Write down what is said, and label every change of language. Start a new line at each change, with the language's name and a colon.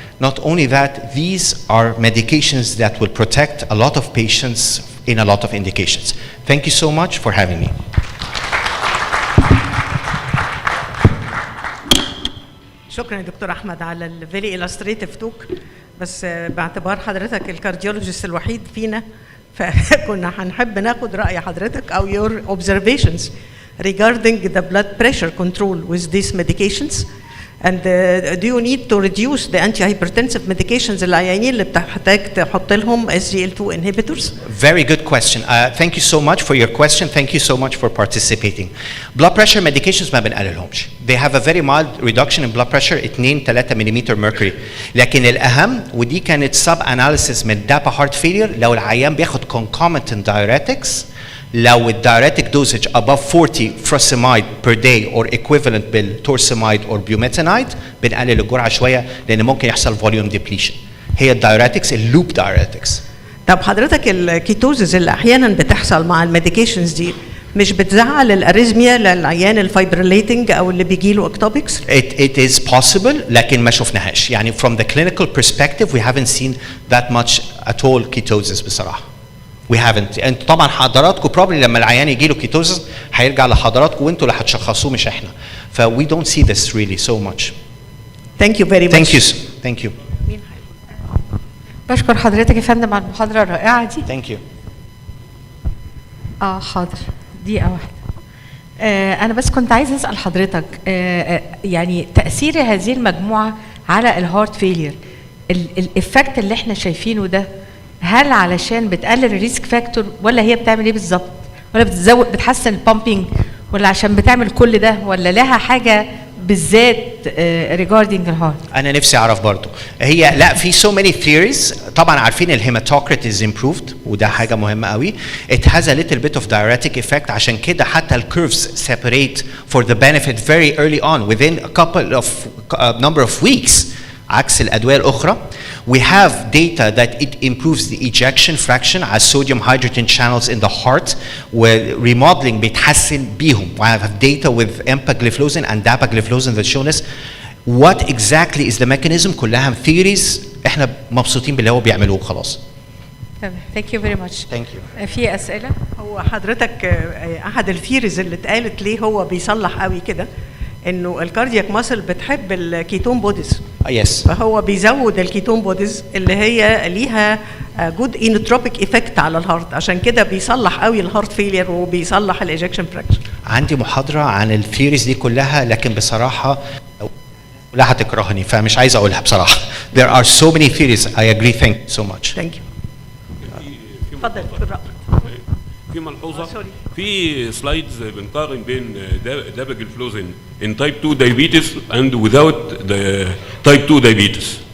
English: Not only that, these are medications that will protect a lot of patients in a lot of indications. Thank you so much for having me.
Arabic: شكرا يا دكتور احمد على الفيري
English: illustrative
Arabic: توك. بس باعتبار حضرتك الكارديولوجيست الوحيد فينا فكنا هنحب ناخد راي حضرتك او
English: your observations regarding the blood pressure control with these medications. And do you need to reduce the antihypertensive medications
Arabic: العيانين اللي بتحتاج تحط لهم
English: SGL2 inhibitors? Very good question. Thank you so much for your question. Thank you so much for participating. Blood pressure medications
Arabic: ما بنقللهمش.
English: They have a very mild reduction in blood pressure 2-3 ملم mercury.
Arabic: لكن الأهم ودي كانت
English: sub analysis
Arabic: من DAPA heart failure لو العيان بياخد
English: concomitant diuretics.
Arabic: لو الدايريتك
English: dosage above 40 furosemide per day or equivalent
Arabic: بالتورسمايد
English: or bumetanide
Arabic: بنقلل الجرعه شويه لان ممكن يحصل
English: volume depletion.
Arabic: هي الدايريتكس اللوب دايريتكس. طب حضرتك الكيتوزز اللي احيانا بتحصل مع الميديكيشنز دي مش بتزعل الاريزميا للعيان الفايبريليتنج او اللي بيجي له اكتوبكس؟
English: It is possible
Arabic: لكن ما شفناهاش.
English: يعني from the clinical perspective we haven't seen that much at all ketosis
Arabic: بصراحه.
English: We haven't.
Arabic: انتوا طبعا حضراتكم
English: probably
Arabic: لما العيان يجي له كيتوزس هيرجع لحضراتكم وانتوا اللي هتشخصوه مش احنا.
English: ف we don't see this really so much. Thank you very much. Thank you. Thank you.
Arabic: بشكر حضرتك يا فندم على المحاضرة الرائعة دي.
English: Thank you.
Arabic: حاضر دقيقة واحدة. أنا بس كنت عايزة أسأل حضرتك يعني تأثير هذه المجموعة على الهارت فيلير الإفكت اللي احنا شايفينه ده هل علشان بتقلل الريسك فاكتور ولا هي بتعمل ايه بالظبط؟ ولا بتزود بتحسن البامبينج ولا عشان بتعمل كل ده ولا لها حاجه بالذات
English: regarding
Arabic: الهارت؟ انا نفسي اعرف برضو. هي لا في
English: so many theories.
Arabic: طبعا عارفين الهيماتوكريت
English: is improved
Arabic: وده حاجه مهمه قوي.
English: It has a little bit of diuretic effect
Arabic: عشان كده حتى الكيرفز
English: separate for the benefit very early on within a couple of number of weeks.
Arabic: عكس الأدوية الأخرى.
English: We have data that it improves the ejection fraction as sodium hydrogen channels in the heart remodeling
Arabic: بيتحسن بيهم.
English: We have data with empagliflozin and dapagliflozin that show us what exactly is the mechanism.
Arabic: كلها theories احنا مبسوطين باللي هو بيعملوه خلاص. تمام.
English: Thank you very much. Thank you.
Arabic: في أسئلة؟ هو حضرتك أحد الثيريز اللي اتقالت ليه هو بيصلح قوي كده انه الكاردياك ماسل بتحب الكيتون بوديز.
English: Yes.
Arabic: فهو بيزود الكيتون بوديز اللي هي ليها جود انوتروبيك افكت على الهارت عشان كده بيصلح قوي الهارت فيلير وبيصلح الايجكشن فراكشن. عندي محاضرة عن الثيوريز دي كلها لكن بصراحة لا هتكرهني فمش عايز اقولها بصراحة.
English: There are so many theories. I agree. Thank you so much. Thank you.
Arabic: اتفضل دكتور. في ملحوظه في سلايدز بنقارن بين داباجلفلوزين
English: in type 2 diabetes and without the type 2 diabetes.